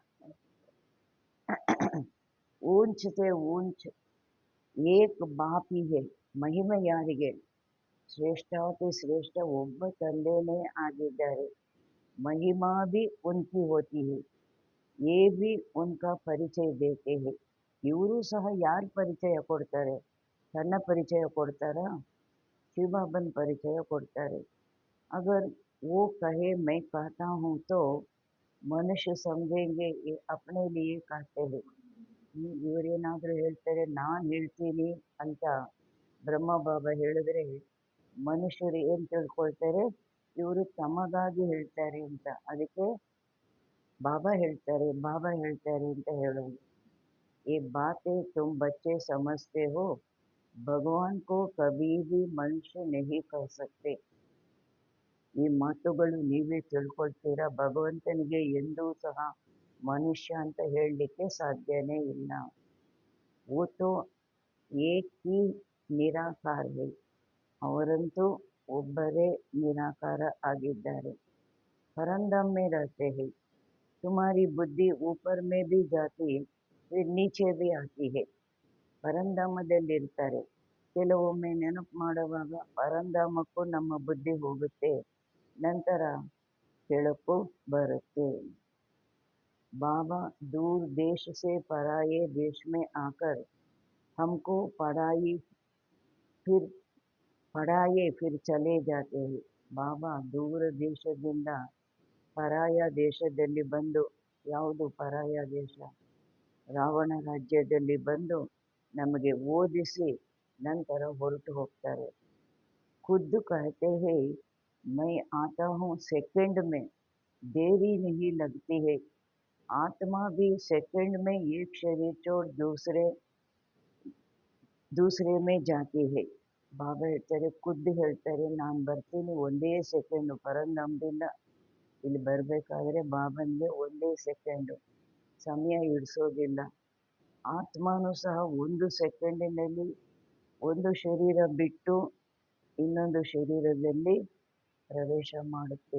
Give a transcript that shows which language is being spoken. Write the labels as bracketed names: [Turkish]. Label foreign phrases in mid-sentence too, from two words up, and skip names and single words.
[Hindi] ऊँच से ऊँच एक बाप ही है. [Kannada] ಮಹಿಮೆ ಯಾರಿಗೆ? ಶ್ರೇಷ್ಠಾತಿ ಶ್ರೇಷ್ಠ ಒಬ್ಬ ತಂದೆನೇ ಆಗಿದ್ದಾರೆ. [Hindi] महिमा भी उनकी होती है, ये भी उनका ಪರಿಚಯ देते हैं. [Kannada] ಇವರು ಸಹ ಯಾರು ಪರಿಚಯ ಕೊಡ್ತಾರೆ? ತನ್ನ ಪರಿಚಯ ಕೊಡ್ತಾರಾ? ಶಿವಬಾಬನ್ ಪರಿಚಯ ಕೊಡ್ತಾರೆ. [Hindi] अगर वो कहे मैं कहता हूँ तो ಮನುಷ್ಯ ಸಮझेंगे ये अपने लिए कहते हैं. [Kannada] ಇವರೇನಾದರೂ ಹೇಳ್ತಾರೆ ನಾನು ಹೇಳ್ತೀನಿ ಅಂತ ಬ್ರಹ್ಮ ಬಾಬಾ ಹೇಳಿದ್ರೆ ಮನುಷ್ಯರು ಏನು ತಿಳ್ಕೊಳ್ತಾರೆ? ಇವರು ತಮಗಾಗಿ ಹೇಳ್ತಾರೆ ಅಂತ. ಅದಕ್ಕೆ ಬಾಬಾ ಹೇಳ್ತಾರೆ ಅಂತ ಹೇಳೋದು. [Hindi] ये बातें तुम बच्चे समझते हो, भगवान को कभी भी मनुष्य नहीं कह सकते. [Kannada] ಈ ಮಾತುಗಳು ನೀವೇ ತಿಳ್ಕೊಳ್ತೀರಾ, ಭಗವಂತನಿಗೆ ಎಂದೂ ಸಹ ಮನುಷ್ಯ ಅಂತ ಹೇಳಲಿಕ್ಕೆ ಸಾಧ್ಯನೇ ಇಲ್ಲ. [Hindi] वो तो एक ही निराकार है. [Kannada] ಅವರಂತೂ ಒಬ್ಬರೇ ನಿರಾಕಾರ ಆಗಿದ್ದಾರೆ. [Hindi] परमधाम में रहते हैं. तुम्हारी बुद्धि ऊपर में भी जाती है, फिर नीचे भी आती है. [Kannada] ಪರಂಧಾಮದಲ್ಲಿರ್ತಾರೆ. ಕೆಲವೊಮ್ಮೆ ನೆನಪು ಮಾಡುವಾಗ ಪರಂಧಾಮಕ್ಕೂ ನಮ್ಮ ಬುದ್ಧಿ ಹೋಗುತ್ತೆ, ನಂತರ ಕೆಳಕ್ಕೂ ಬರುತ್ತೆ. [Hindi] बाबा दूर देश से पराये देश में आकर हमको पढ़ाए फिर चले जाते हैं. [Kannada] ಬಾಬಾ ದೂರ ದೇಶದಿಂದ ಪರಾಯ ದೇಶದಲ್ಲಿ ಬಂದು, ಯಾವುದು ಪರಾಯ ದೇಶ? ರಾವಣ ರಾಜ್ಯದಲ್ಲಿ ಬಂದು ನಮಗೆ ಓದಿಸಿ ನಂತರ ಹೊರಟು ಹೋಗ್ತಾರೆ. [Hindi] ಖುದ್ದು कहते हैं मैं आता हूँ सेकंड में, देरी नहीं लगती है. आत्मा भी सेकंड में एक शरीर छोड़ दूसरे में जाती है. [Kannada] ಬಾಬಾ ಹೇಳ್ತಾರೆ, ಖುದ್ದು ಹೇಳ್ತಾರೆ, ನಾನು ಬರ್ತೀನಿ ಒಂದೇ ಸೆಕೆಂಡು. ಪರಂಧಾಮದಿಂದ ಇಲ್ಲಿ ಬರಬೇಕಾದ್ರೆ ಬಾಬನ್ಗೆ ಒಂದೇ ಸೆಕೆಂಡು, ಸಮಯ ಹಿಡಿಸೋದಿಲ್ಲ. ಆತ್ಮನೂ ಸಹ ಒಂದು ಸೆಕೆಂಡಿನಲ್ಲಿ ಒಂದು ಶರೀರ ಬಿಟ್ಟು ಇನ್ನೊಂದು ಶರೀರದಲ್ಲಿ ಪ್ರವೇಶ ಮಾಡುತ್ತೆ.